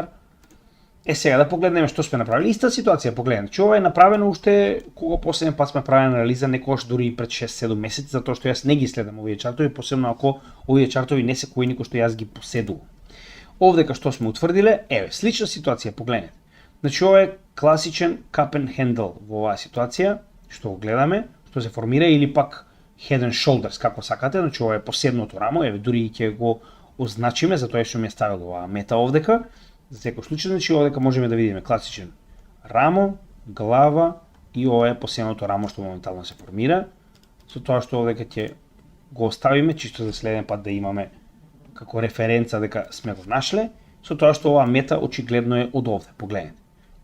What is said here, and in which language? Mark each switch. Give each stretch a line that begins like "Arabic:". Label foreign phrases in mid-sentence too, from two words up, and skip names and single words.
Macedonian: Сега да погледнеме што сме направили. Иста ситуација погледнете. Че ова е направено уште кога последен пат сме правени анализа, некогаш дури и пред 6-7 месеци, затоа што јас не ги следам овие чартови, посебно ако овие чартови не се кои што јас ги поседувам. Овдека што сме утврдиле, слична ситуација, погледнете. Значи ова е класичен
English: cup and handle
Macedonian: во оваа ситуација, што го гледаме, што се формира или пак
English: head and shoulders,
Macedonian: како сакате, значи ова е последното рамо, дури и ќе го означиме, затоа што ми е ставил оваа мета овдека. За секој случај, значи овдека можеме да видиме класичен рамо, глава и ова е последното рамо што моментално се формира, со тоа што овдека ќе го оставиме чисто за следен пат да имаме како референца дека сме го нашле, со тоа што оваа мета очигледно е од овде, погледнете.